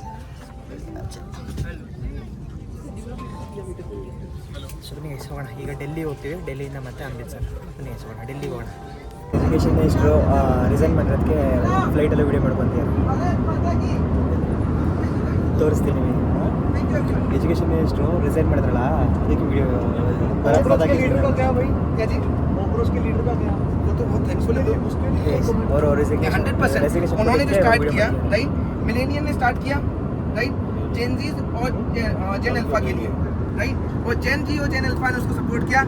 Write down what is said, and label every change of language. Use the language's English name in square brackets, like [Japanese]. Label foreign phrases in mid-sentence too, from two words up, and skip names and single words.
[Kannada] ಸೊ ಬನ್ನಿ ಹೋಗೋಣ. ಈಗ ಡೆಲ್ಲಿ ಹೋಗ್ತೀವಿ, ಡೆಲ್ಲಿಯಿಂದ ಮತ್ತೆ ಅಮೃತ್ಸರ್. ಬನ್ನಿ ಹೋಗೋಣ, ಡೆಲ್ಲಿಗೆ ಹೋಗೋಣ. [English] education minister resign [Kannada] ಮಾಡಿರೋದಕ್ಕೆ ಫ್ಲೈಟಲ್ಲಿ ವೀಡಿಯೋ ಮಾಡ್ಕೊತೀವಿ, ತೋರಿಸ್ತೀನಿ ನಿಮಗೆ. [English] education minister resign [Kannada] ಮಾಡಿದ್ರಲ್ಲ ಅದಕ್ಕೆ ವೀಡಿಯೋ [Hindi] उन्होंने जो स्टार्ट किया राइट, मिलेनियम ने स्टार्ट किया राइट, जेन जी और जेन अल्फा के लिए राइट, और जेन जी और जेन अल्फा ने उसको सपोर्ट किया.